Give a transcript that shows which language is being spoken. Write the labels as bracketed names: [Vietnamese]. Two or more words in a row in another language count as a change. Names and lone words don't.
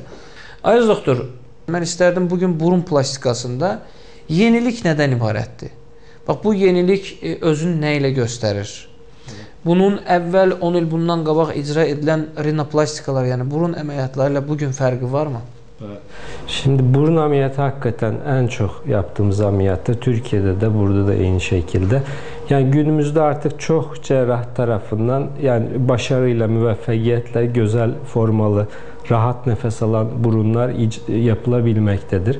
[Azerbaijani] Ayaz doktor, mən istərdim bugün burun plastikasında yenilik nədən ibarətdir? Bax, bu yenilik özünü nə ilə göstərir? Bunun əvvəl 10 il bundan qabaq icra edilən rinoplastikalar, yəni burun əməliyyatları ilə bugün fərqi varmı? [Turkish] Şimdi burun ameliyatı hakikaten en çok yaptığımız ameliyattır. Türkiye'de de burada da aynı şekilde. Yani günümüzde artık çok cerrah tarafından yani başarıyla, müveffakiyetle güzel formalı, rahat nefes alan burunlar yapılabilmektedir.